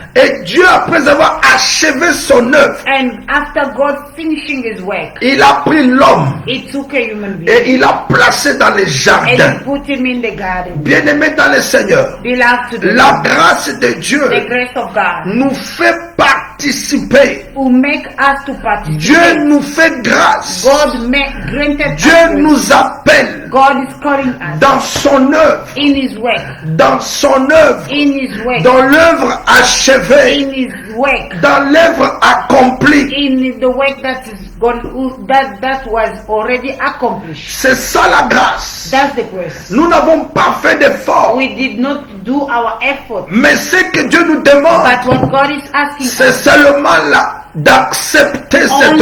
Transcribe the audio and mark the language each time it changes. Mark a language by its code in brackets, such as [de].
[fr] Et Dieu, après avoir achevé son œuvre, [en] and after God finishing His work, [fr] il a pris l'homme [en] He took a human being [fr] et il l'a placé dans les [en] and [fr] jardins. [en] He put him in the garden. [fr] Bien-aimé dans le Seigneur, [en] Beloved to the [fr] la [en] Lord, [fr] grâce de Dieu [en] the grace of God [fr] nous fait participer. [en] will make us to participate. [fr] Dieu nous fait grâce. [en] God granted [fr] Dieu [en] us grace. [fr] nous appelle [en] God is calling us [fr] dans son œuvre, [en] in His work, [fr] dans son œuvre, [en] in His work, [fr] dans l'œuvre achevée, [en] in His work, [fr] dans l'œuvre accomplie. [en] in the work that is that was already accomplished. [fr] C'est ça la grâce. [en] That's the grace. [fr] Nous n'avons pas fait d'effort, [en] We did not do our effort, [fr] mais ce que Dieu nous demande, [en] but what God is asking [fr] c'est [en] us [fr] seulement là d'accepter cette